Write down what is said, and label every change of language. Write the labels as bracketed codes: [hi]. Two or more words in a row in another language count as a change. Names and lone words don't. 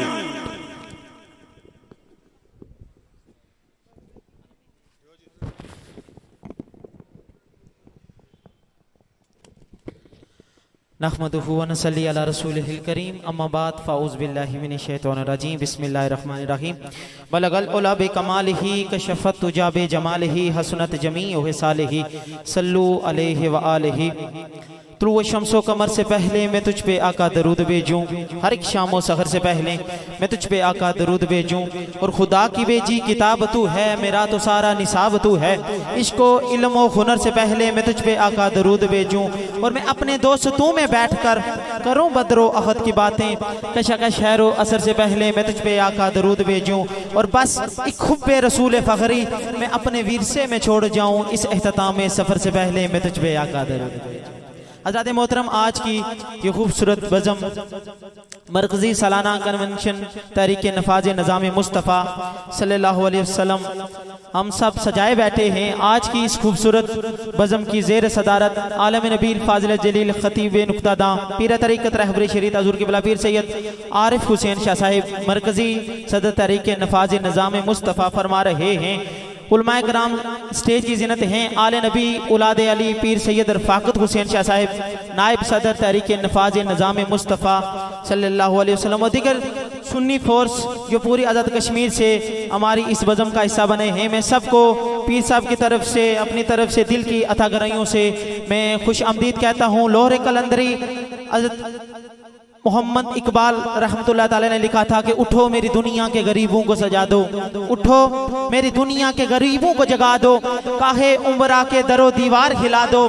[ar] نحمده ونصلي على رسوله الكريم أما بعد فأعوذ بالله من الشيطان الرجيم بسم الله الرحمن الرحيم. بلغ العلى بكماله كشف الدجى بجماله حسنت جميع خصاله صلوا عليه وآله. [ur] طلوع شمس و قمر سے پہلے میں تجھ پہ آقا درود بھیجوں. ہر ایک شام و سحر سے پہلے میں تجھ پہ آقا درود بھیجوں. اور خدا کی بھیجی کتاب تو ہے، میرا تو سارا نصاب تو ہے. عشق و علم اور ہنر سے پہلے میں تجھ پہ آقا درود بھیجوں. اور میں اپنے دوستوں میں بیٹھ کر کروں بدر و احد کی باتیں. کشکش شہر و عصر سے پہلے میں تجھ پہ آقا درود بھیجوں. اور بس ایک حب رسول فخری میں اپنے ورثے میں چھوڑ جاؤں. اس اختتام سفر سے پہلے میں تجھ پہ آقا درود بھیجوں. حضرات محترم، آج کی یہ خوبصورت بزم مرکزی سالانہ کنونشن تحریک نفاذ نظام مصطفیٰ [ar] صلى الله عليه وسلم [ur] ہم سب سجائے بیٹھے ہیں. آج کی اس خوبصورت بزم کی زیر صدارت عالم نبیل فاضل جلیل خطیب نکتہ داں پیر طریقت رہبر شریعت حضور قبلہ پیر سید عارف حسین شاہ صاحب مرکزی صدر تحریک نفاذ نظام مصطفیٰ فرما رہے ہیں. علمائے کرام سٹیج کی زینت ہیں. آل نبی اولاد علی پیر سید رفاقت حسین شاہ صاحب نائب صدر تحریک نفاذ نظام مصطفیٰ [ar] صلى الله عليه وسلم [ur] اور دیگر سنی فورس جو پوری آزاد کشمیر سے ہماری اس بزم کا حصہ بنے ہیں. میں سب کو پیر صاحب کی طرف سے اپنی طرف سے دل کی اتھاہ گہرائیوں سے میں خوش آمدید کہتا ہوں. لوہرے قلندری محمد اقبال رحمۃ اللہ تعالیٰ نے لکھا تھا کہ اٹھو میری دنیا کے غریبوں کو سزا دو، اٹھو میری دنیا کے غریبوں کو جگا دو، کاہے امرا کے در و دیوار ہلا دو.